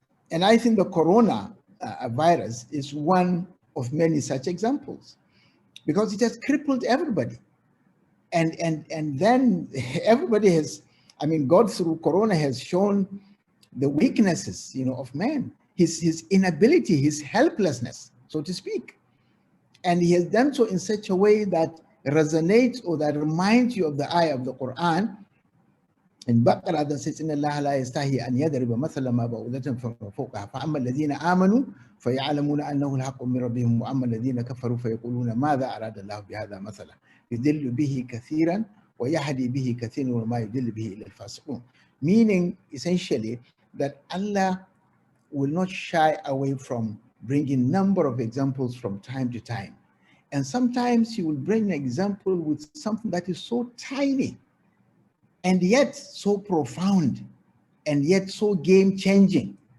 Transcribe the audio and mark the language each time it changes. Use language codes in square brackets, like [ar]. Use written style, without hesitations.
[en] And I think the corona virus is one of many such examples, because it has crippled everybody. And then everybody has, I mean, God through corona has shown the weaknesses, you know, of man. his inability, his helplessness, so to speak. And he has done so in such a way that resonates or that reminds you of the ayah of the Quran in Baqarah that says, [ar] إن الله لا يستحي أن يضرب مثلا ما بعوضة فما فوقها فأما الذين آمنوا فيعلمون أنه الحق من ربهم وأما الذين كفروا فيقولون ماذا أراد الله بهذا مثلا يضل به كثيرا ويهدي به كثيرا وما يضل به إلا الفاسقون. [en] Meaning essentially that Allah will not shy away from bringing number of examples from time to time. And sometimes he will bring an example with something that is so tiny and yet so profound and yet so game-changing.